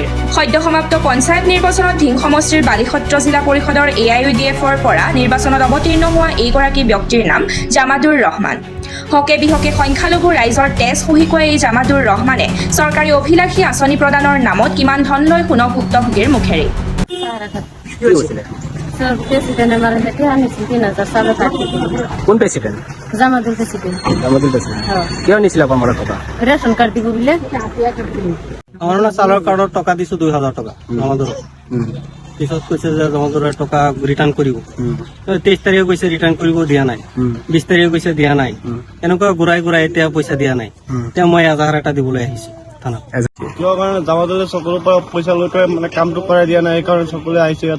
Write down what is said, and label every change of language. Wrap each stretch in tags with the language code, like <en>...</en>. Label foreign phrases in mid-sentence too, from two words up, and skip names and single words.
<as>সদ্য সমাপ্ত পঞ্চায়ত নিৰ্বাচনত ধিং সমষ্টিৰ বালিসত্ৰ জিলা পৰিষদৰ AIUDFৰ পৰা নিৰ্বাচনত অৱতীৰ্ণ হোৱা এইগৰাকী ব্যক্তিৰ নাম জামাদুৰ ৰহমান। হকে বিহকে সংখ্যালঘু ৰাইজৰ তেজ সহিকুৱাই এই জামাদুৰ ৰহমানে চৰকাৰী অভিলাষী আঁচনি প্ৰদানৰ নামত কিমান ধন লয় শুনক ভুক্তভোগীৰ মুখেৰে।</as> <bn>কোন প্রেসিডেন্ট? জামাদুল প্রেসিডেন্ট। জামাদুল প্রেসিডেন্ট। কি নিছিল আপনার টাকা? রেশন কার্ড দিব বলে</bn> <as>আমার না চালৰ কাৰ্ডৰ টকা দিছো 2000 টকা আমাদের পিছত কৈছে যে জমাদুৰৰ টকা ৰিটাৰ্ণ কৰিব 23 তাৰিখে কৈছে ৰিটাৰ্ণ কৰিব দিয়া নাই 20 তাৰিখে কৈছে দিয়া নাই এনেকুৱা ঘূৰাই ঘূৰাই এতিয়া পইচা দিয়া নাই এতিয়া মই 1000 এটা দিবলৈ আহিছো থানাত কিয় কাৰণে জামাদুলে সকলোৰ পৰা পইচা লৈ পেলাই মানে কামটো কৰাই দিয়া নাই সেইকাৰণে সকলোৱে আহিছে ইয়াত।</as>